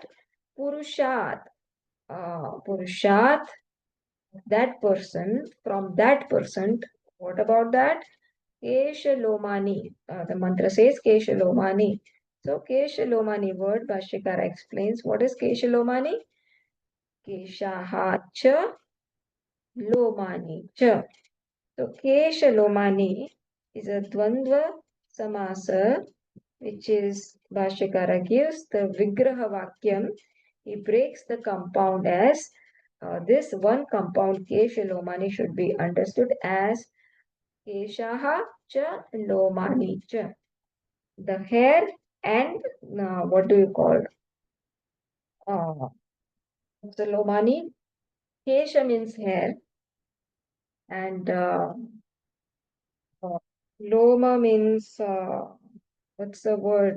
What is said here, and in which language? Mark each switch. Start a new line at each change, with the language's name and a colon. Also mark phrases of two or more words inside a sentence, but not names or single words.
English: Purushat. Purushat, that person, from that person, what about that? Keshalomani. The mantra says Keshalomani. So Keshalomani word, Bhashyakara explains what is Keshalomani?
Sanskrit: Keshaha cha lomani cha.
English: So Keshalomani is a
Sanskrit: dvandva samasa,
English: which is Bhashyakara gives the
Sanskrit: Vigraha Vakyam.
English: He breaks the compound as this one compound Keshalomani should be understood as
Sanskrit: Keshaha cha lomani cha.
English: The hair and what do you call? Uh, the lomani. Kesha means hair and loma means what's the word?